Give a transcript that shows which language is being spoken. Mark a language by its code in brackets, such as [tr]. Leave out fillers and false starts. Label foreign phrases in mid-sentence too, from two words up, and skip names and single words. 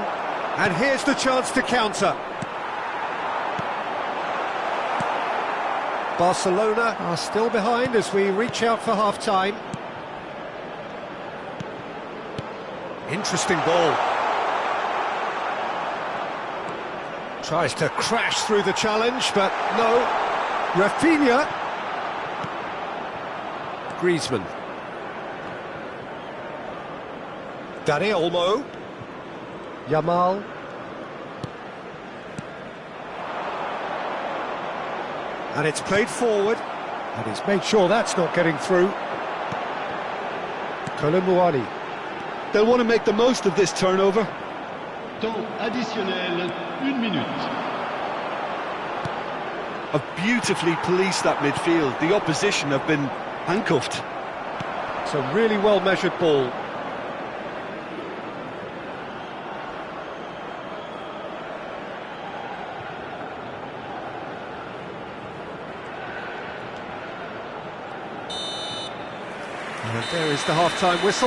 [en] And here's the chance to counter. Barcelona are still behind as we reach out for half-time. Interesting ball. Tries to crash through the challenge, but no. Rafinha. Griezmann. Dani Olmo. Yamal. And it's played forward, and he's made sure that's not getting through. Kolomouani. They'll want to make the most of this turnover. [fr] Temps additionnel, 1 minute. [en] Have beautifully policed that midfield. The opposition have been handcuffed. It's a really well-measured ball. And there is the half-time whistle.